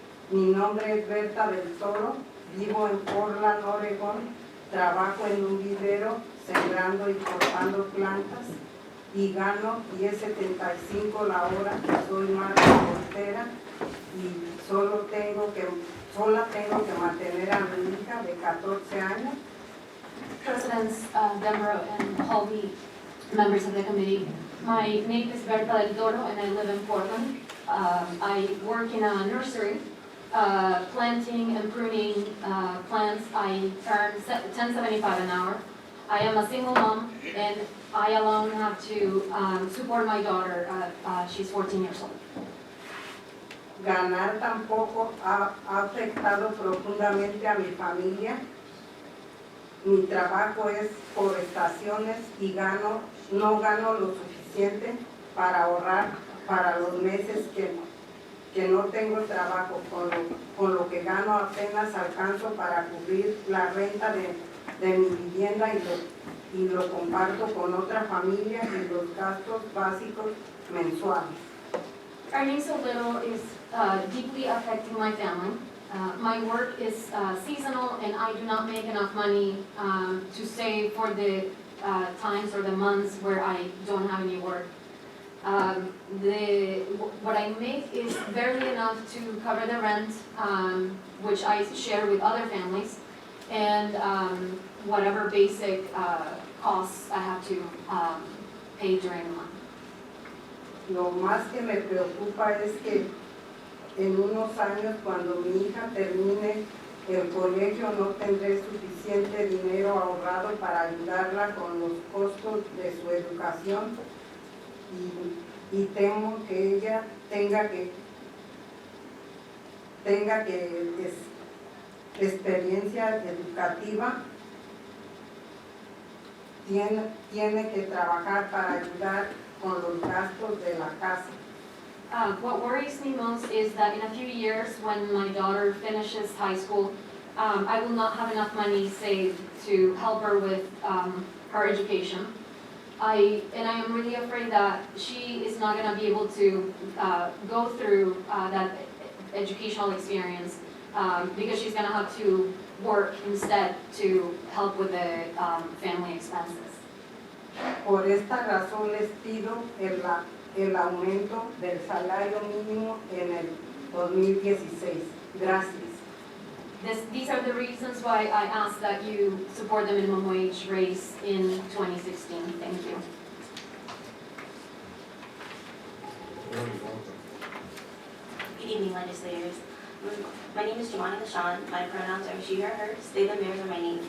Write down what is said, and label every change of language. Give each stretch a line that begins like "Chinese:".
Spanish: Mi nombre es Berta del Toro, vivo en Portland, Oregón, trabajo en un vivero sembrando y cortando plantas y gano $10.75 la hora. Soy madre soltera y sola tengo que mantener a mi hija de 14 años.
English: Presidents Denbrough and Holby, members of the committee. My name is Berta del Toro and I live in Portland. I work in a nursery, planting and pruning plants. I earn $10.75 an hour. I am a single mom and I alone have to support my daughter. She's 14 years old.
Spanish: Ganar tampoco ha afectado profundamente a mi familia. Mi trabajo es por estaciones y no gano lo suficiente para ahorrar para los meses que no tengo trabajo. Con lo que gano apenas alcanzo para cubrir la renta de mi vivienda y lo comparto con otra familia y los gastos básicos mensuales.
English: Earning so little is deeply affecting my family. My work is seasonal and I do not make enough money to save for the times or the months where I don't have any work. What I make is barely enough to cover the rent, which I share with other families, and whatever basic costs I have to pay during the month.
Spanish: Lo más que me preocupa es que en unos años, cuando mi hija termine el colegio, no tendré suficiente dinero ahorrado para ayudarla con los costos de su educación y temo que ella tenga experiencia educativa, tiene que trabajar para ayudar con los gastos de la casa.
English: What worries me most is that in a few years, when my daughter finishes high school, I will not have enough money saved to help her with her education. I am really afraid that she is not going to be able to go through that educational experience because she's going to have to work instead to help with the family expenses.
Spanish: Por esta razón les pido el aumento del salario mínimo en el 2016. Gracias.
English: These are the reasons why I ask that you support the minimum wage raise in 2016. Thank you. Good evening, legislators. My name is Jemani LaShawn. My pronouns are she, her, hers. They, them, theirs are my name.